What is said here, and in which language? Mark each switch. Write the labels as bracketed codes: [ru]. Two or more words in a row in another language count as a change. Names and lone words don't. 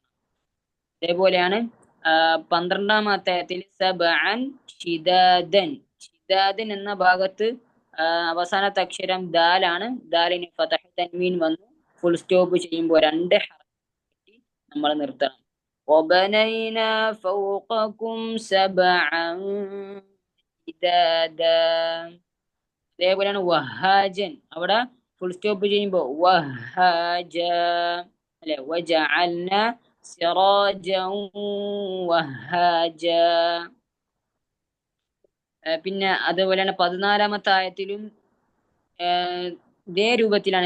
[ml] അതേപോലെയാണ് 12-ാമത്തെ ആയത്തിൽ [ar] سبعا شدادا، شدادا [ml] എന്ന ഭാഗത്ത് അവസാനത്തെ അക്ഷരം ദാലാണ്. ദാലിന് ഫതഹ് തൻവീൻ വന്നു. [en] full stop [ml] ചെയ്യുമ്പോൾ രണ്ട് ഹറക്കത്ത് നമ്മൾ നിർത്തണം. [ar] وبنينا فوقكم سبعا شدادا. [ml] അതേപോലെയാണ് വഹാജൻ, അവിടെ [en] full stop [ml] ചെയ്യുമ്പോൾ വഹാജ അല്ലെ. [ar] وجعلنا سراجا وهاجا. [ml] പിന്നെ അതുപോലെയാണ് 14-ാമത്തെ ആയത്തിലും ഇതേ രൂപത്തിലാണ്.